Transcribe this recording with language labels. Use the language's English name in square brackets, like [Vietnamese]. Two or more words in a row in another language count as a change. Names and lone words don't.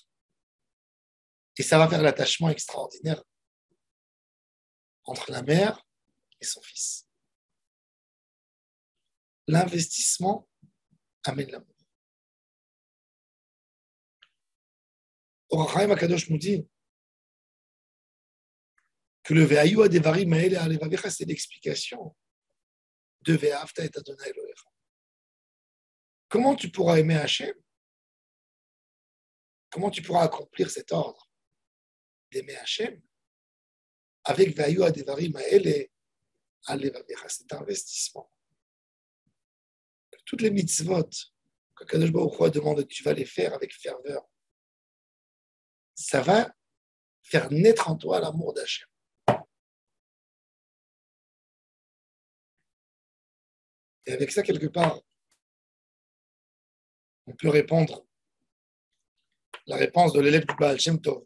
[French] Et ça va faire l'attachement extraordinaire entre la mère et son fils. L'investissement amène l'amour. Or Chaim Akadosh nous dit que le [Hebrew] והיו הדברים האלה על לבבך, [French] c'est l'explication de [Hebrew] ואהבת את אדני אלהיך. [French] Comment tu pourras aimer Hachem? Comment tu pourras accomplir cet ordre d'aimer Hachem avec [Hebrew] והיו הדברים האלה על לבבך, [French] cet investissement? Toutes les mitzvot que [Hebrew] קדוש ברוך הוא [French] demande, tu vas les faire avec ferveur. Ça va faire naître en toi l'amour d'Hachem. Et avec ça, quelque part, on peut répondre la réponse de l'élève du Baal Shem Tov.